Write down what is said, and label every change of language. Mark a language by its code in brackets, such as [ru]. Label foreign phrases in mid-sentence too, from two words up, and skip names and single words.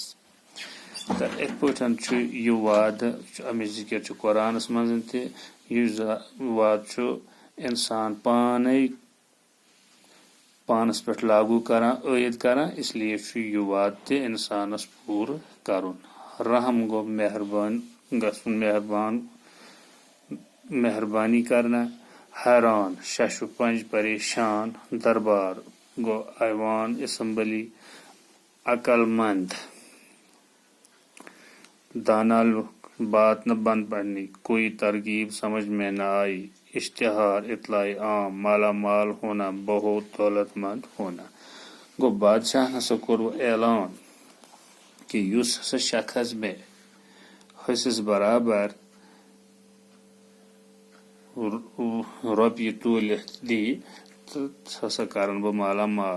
[ks] تہٕ یِتھ پٲٹھۍ چھُ یہِ وعدٕ اَمِچ ذِکر چھُ قرآنس منٛز تہِ۔ یُس وعدٕ چھُ انسان پانے پانس پٮ۪ٹھ لاگو کران، عٲید کران، [ur] اس لیے [ks] چھُ یہِ وعدٕ تہِ انسانس پوٗرٕ کرُن۔ [ur] رحم گوٚو مہربانی کرنا۔ حیران شش و پنج پریشان۔ دربار گو ایوان اسمبلی۔ عقل مند دانا بات نہ بند پڑنی، کوئی ترغیب سمجھ میں نہ آئی۔ اشتہار اطلاع عام، مالا مال ہونا، بہت دولت مند ہونا۔ [ks] گو بادشاہ ہسا کوٚر اعلان کہ یُس ہسا شخص مےٚ حصس برابر رۄپیہِ توٗلِتھ دی تہٕ سُہ ہسا کرن بہٕ مالا مال۔